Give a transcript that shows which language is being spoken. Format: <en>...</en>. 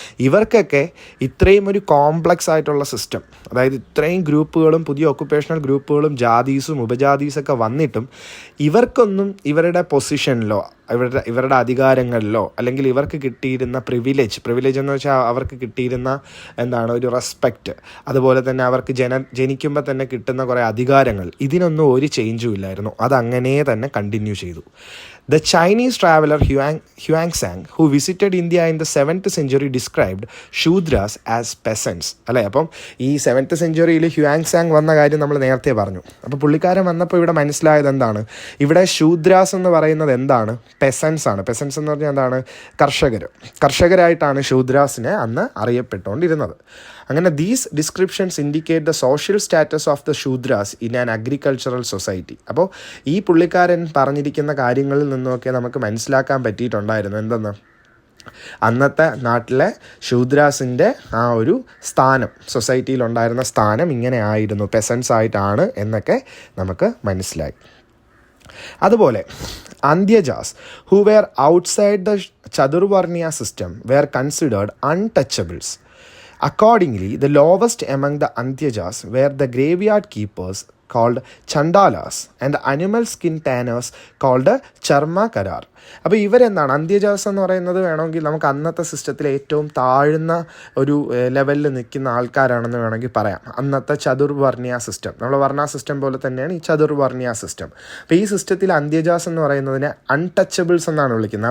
<ml>ഇവർക്കൊക്കെ ഇത്രയും ഒരു കോംപ്ലക്സ് ആയിട്ടുള്ള സിസ്റ്റം, അതായത് ഇത്രയും ഗ്രൂപ്പുകളും പുതിയ ഒക്കുപ്പേഷണൽ ഗ്രൂപ്പുകളും ജാതീസും ഉപജാതീസൊക്കെ വന്നിട്ടും ഇവർക്കൊന്നും ഇവരുടെ പൊസിഷനിലോ ഇവരുടെ അധികാരങ്ങളിലോ അല്ലെങ്കിൽ ഇവർക്ക് കിട്ടിയിരുന്ന പ്രിവിലേജ് എന്ന് വെച്ചാൽ അവർക്ക് കിട്ടിയിരുന്ന ഒരു റെസ്പെക്റ്റ്, അതുപോലെ തന്നെ അവർക്ക് ജനിക്കുമ്പോൾ തന്നെ കിട്ടുന്ന കുറേ അധികാരങ്ങൾ, ഇതിനൊന്നും ഒരു ചേഞ്ചും ഇല്ലായിരുന്നു. അതങ്ങനെ തന്നെ കണ്ടിന്യൂ ചെയ്തു.</ml> <en>The Chinese traveler Huangsang, who visited India in the 7th century, described Shudras as peasants,</en> <ml>അല്ലേ? അപ്പം ഈ 7th centuryയിൽ ഹ്യുവാങ്സാങ് വന്ന കാര്യം നമ്മൾ നേരത്തെ പറഞ്ഞു. അപ്പോൾ പുള്ളിക്കാരൻ വന്നപ്പോൾ ഇവിടെ മനസ്സിലായത് എന്താണ്? ഇവിടെ ശൂദ്രാസ് എന്ന് പറയുന്നത് എന്താണ്? പെസൻസ് ആണ്. പെസൻസ് എന്ന് പറഞ്ഞാൽ എന്താണ്? കർഷകരായിട്ടാണ് ശൂദ്രാസിനെ അന്ന് അറിയപ്പെട്ടുകൊണ്ടിരുന്നത്.</ml> <en>അങ്ങനെ these descriptions indicate the social status of the Shudras in an agricultural society.</en> <ml>അപ്പോൾ ഈ പുള്ളിക്കാരൻ പറഞ്ഞിരിക്കുന്ന കാര്യങ്ങളിൽ നിന്നൊക്കെ നമുക്ക് മനസ്സിലാക്കാൻ പറ്റിയിട്ടുണ്ടായിരുന്നു എന്തെന്ന്? അന്നത്തെ നാട്ടിലെ ശൂദ്രാസിൻ്റെ ആ ഒരു സ്ഥാനം, സൊസൈറ്റിയിലുണ്ടായിരുന്ന സ്ഥാനം ഇങ്ങനെ ആയിരുന്നു, പെസൻസ് ആയിട്ടാണ് എന്നൊക്കെ നമുക്ക് മനസ്സിലായി. അതുപോലെ</ml> <en>Antyajas who were outside the chaturvarnya system were considered untouchables. Accordingly, the lowest among the Antyajas were the graveyard keepers called Chandalas and the animal skin tanners called Charmakarar.</en> <ml>അപ്പോൾ ഇവരെന്താണ്, അന്ത്യജാസ് എന്ന് പറയുന്നത് വേണമെങ്കിൽ നമുക്ക് അന്നത്തെ സിസ്റ്റത്തിലെ ഏറ്റവും താഴ്ന്ന ഒരു ലെവലിൽ നിൽക്കുന്ന ആൾക്കാരാണെന്ന് വേണമെങ്കിൽ പറയാം. അന്നത്തെ ചതുർവർണ്ണിയ സിസ്റ്റം, നമ്മുടെ വർണ്ണ സിസ്റ്റം പോലെ തന്നെയാണ് ഈ ചതുർവർണ്ണിയ സിസ്റ്റം. അപ്പോൾ ഈ സിസ്റ്റത്തിൽ അന്ത്യജാസ് എന്ന് പറയുന്നതിനെ അൺടച്ചബിൾസ് എന്നാണ് വിളിക്കുന്നത്.</ml>